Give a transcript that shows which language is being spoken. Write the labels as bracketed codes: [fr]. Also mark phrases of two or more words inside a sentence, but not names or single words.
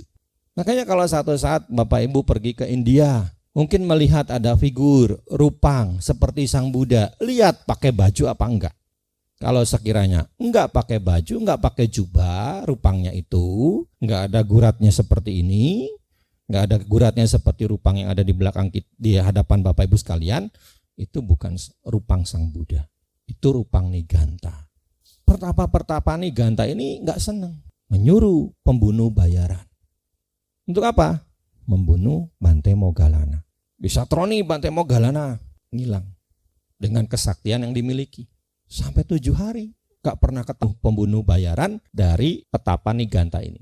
[id] Makanya kalau satu saat Bapak Ibu pergi ke India, mungkin melihat ada figur rupang seperti Sang Buddha, lihat pakai baju apa enggak. Kalau sekiranya enggak pakai baju, enggak pakai jubah, rupangnya itu enggak ada guratnya seperti ini, enggak ada guratnya seperti rupang yang ada di belakang di hadapan Bapak Ibu sekalian, itu bukan rupang Sang Buddha, itu rupang Niganta. Pertapa-pertapa Niganta ini enggak senang, menyuruh pembunuh bayaran. Untuk apa? Membunuh Bante Moggallana. Disatroni Bante Moggallana, hilang dengan kesaktian yang dimiliki. Sampai 7 hari gak pernah ketemu pembunuh bayaran dari petapa Niganta ini.